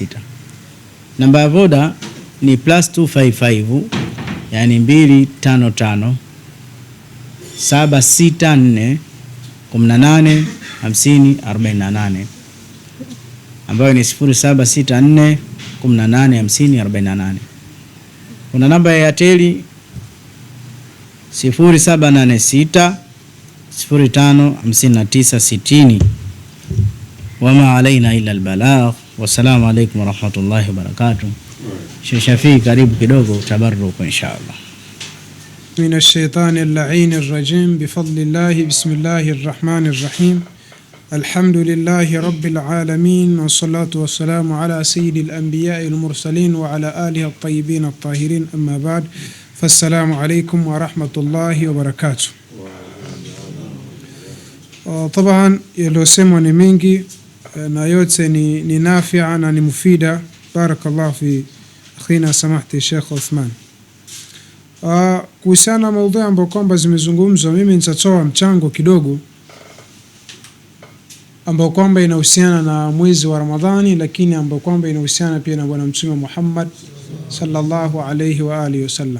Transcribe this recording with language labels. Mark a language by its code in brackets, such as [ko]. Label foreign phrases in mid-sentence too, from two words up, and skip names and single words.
[sw] Namba ya Voda ni +255, yani 255 764 18 50 48, ambayo ni 0764 18 50 48. Kuna namba ya Airtel 0786 055960. [ar] وما علينا إلا البلاغ. والسلام عليكم ورحمة الله وبركاته. [sw] Sheikh Shafii, karibu kidogo [ar] تبركا إن شاء الله. من الشيطان اللعين الرجيم. بفضل الله بسم الله الرحمن الرحيم. الحمد لله رب العالمين والصلاة والسلام على سيد الأنبياء المرسلين وعلى آله الطيبين الطاهرين أما بعد. فالسلام عليكم ورحمة الله وبركاته. [sw] Taban yaliosemwa ni mengi na yote ni nafia na ni mufida. [ar] بارك الله في أخينا سماحة شيخ عثمان. [sw] Kuhusiana maudhui ambayo kwamba zimezungumzwa, mimi nitatoa mchango kidogo ambao kwamba inahusiana na mwezi wa Ramadhani, lakini ambao kwamba inahusiana pia na bwana Mtume Muhammad [ar] صلى الله عليه وآله وسلم.